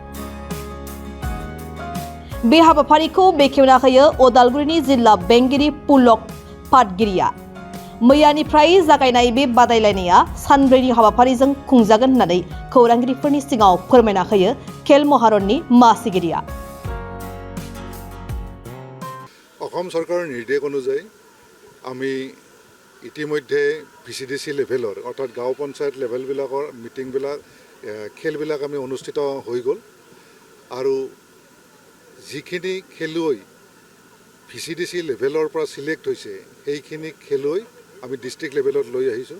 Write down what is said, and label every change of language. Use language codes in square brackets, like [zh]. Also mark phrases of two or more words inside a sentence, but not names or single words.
[brx] बे हाबाफारिखौ बेखेवना होयो अदालगुरिनि जिल्ला बेंगिरि पुलक पाटगिरिया। मैयानिफ्राय जागायनाय बे बादायलायनाया सानब्रैनि हाबाफारिजों खुंजागोन होननानै खौरांगिरिफोरनि सिगाङाव फोरमायना होयो खेल महारननि मासिगिरिया। [as] অসম চৰকাৰৰ নিৰ্দেশ অনুযায়ী আমি ইতিমধ্যে [en] VCDC levelৰ [as] অৰ্থাৎ গাঁও পঞ্চায়ত লেভেলবিলাকৰ মিটিংবিলাক খেলবিলাক আমি অনুষ্ঠিত হৈ গ'ল আৰু যিখিনি খেলুৱৈ [en] VCDC levelৰ [as] পৰা চিলেক্ট হৈছে সেইখিনি খেলুৱৈ আমি [en] district levelত [as] লৈ আহিছোঁ।